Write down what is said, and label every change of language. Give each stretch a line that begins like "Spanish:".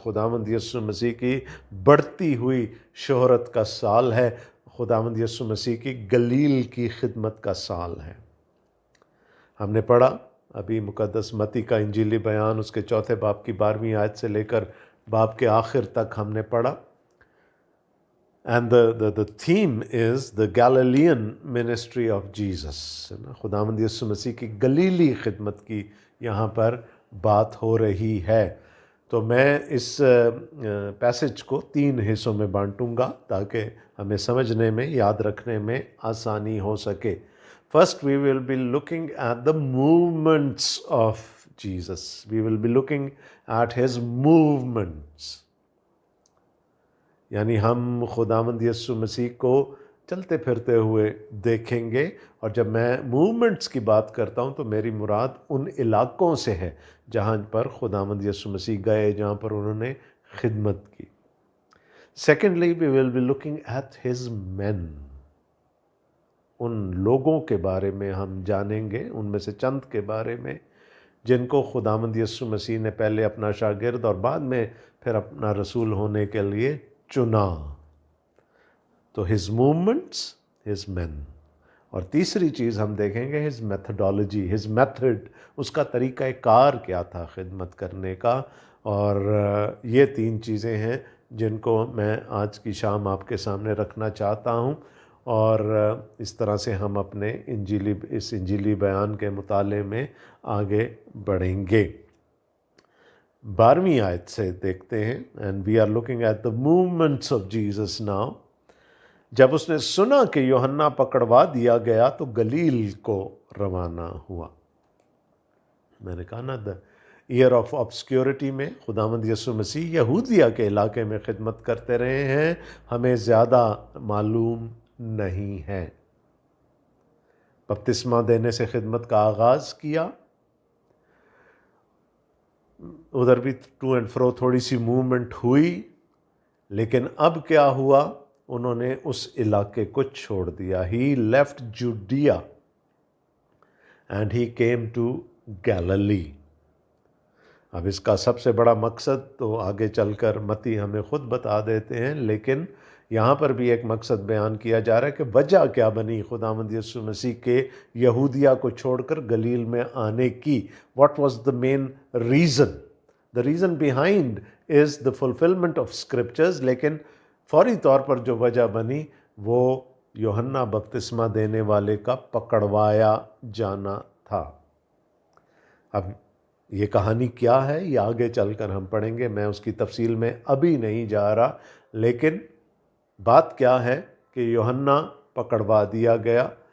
Urdu: خداوند یسوع مسیح کی بڑھتی ہوئی شہرت کا سال ہے، خداوند یسوع مسیح کی گلیل کی خدمت کا سال ہے. ہم نے پڑھا ابھی مقدس متی کا انجیلی بیان، اس کے 4 باب کی 12ویں آیت سے لے کر باب کے آخر تک ہم نے پڑھا.
English: And the theme is the Galilean ministry of Jesus.
Urdu: خداوند یسوع مسیح کی گلیلی خدمت کی یہاں پر بات ہو رہی ہے. تو میں اس پیسج کو 3 حصوں میں بانٹوں گا تاکہ ہمیں سمجھنے میں، یاد رکھنے میں آسانی ہو سکے.
English: First, we will be looking at the movements of Jesus. We will be looking at his movements.
Urdu: یعنی ہم خداوند یسوع مسیح کو چلتے پھرتے ہوئے دیکھیں گے. اور جب میں موومنٹس کی بات کرتا ہوں تو میری مراد ان علاقوں سے ہے جہاں پر خداوند یسوع مسیح گئے، جہاں پر انہوں نے خدمت کی.
English: Secondly, we will be looking at his men.
Urdu: ان لوگوں کے بارے میں ہم جانیں گے، ان میں سے چند کے بارے میں جن کو خداوند یسوع مسیح نے پہلے اپنا شاگرد اور بعد میں پھر اپنا رسول ہونے کے لیے چنا. تو
English: his movements, his men.
Urdu: اور تیسری چیز ہم دیکھیں گے
English: his methodology, his method,
Urdu: اس کا طریقہ کار کیا تھا خدمت کرنے کا. اور یہ 3 چیزیں ہیں جن کو میں آج کی شام آپ کے سامنے رکھنا چاہتا ہوں، اور اس طرح سے ہم اپنے انجیلی بیان کے مطالعے میں آگے بڑھیں گے. 12ویں آیت سے دیکھتے ہیں.
English: And we are looking at the movements of Jesus now.
Urdu: جب اس نے سنا کہ یوحنا پکڑوا دیا گیا تو گلیل کو روانہ ہوا. میں نے کہا نا،
English: the year of obscurity
Urdu: میں خداوند یسوع مسیح یہودیہ کے علاقے میں خدمت کرتے رہے ہیں، ہمیں زیادہ معلوم نہیں ہے. بپتسمہ دینے سے خدمت کا آغاز کیا، ادھر بھی
English: to and fro
Urdu: تھوڑی سی موومنٹ ہوئی، لیکن اب کیا ہوا؟ انہوں نے اس علاقے کو چھوڑ دیا.
English: He left Judea and he came to Galilee.
Urdu: اب اس کا سب سے بڑا مقصد تو آگے چل کر متی ہمیں خود بتا دیتے ہیں، لیکن یہاں پر بھی ایک مقصد بیان کیا جا رہا ہے کہ وجہ کیا بنی خداوند یسوع مسیح کے یہودیہ کو چھوڑ کر گلیل میں آنے کی.
English: What was the main reason? The reason behind is the fulfilment of scriptures.
Urdu: لیکن فوری طور پر جو وجہ بنی وہ یوحنا بپتسمہ دینے والے کا پکڑوایا جانا تھا. اب یہ کہانی کیا ہے یہ آگے چل کر ہم پڑھیں گے، میں اس کی تفصیل میں ابھی نہیں جا رہا، لیکن بات کیا ہے کہ یوحنا پکڑوا دیا گیا.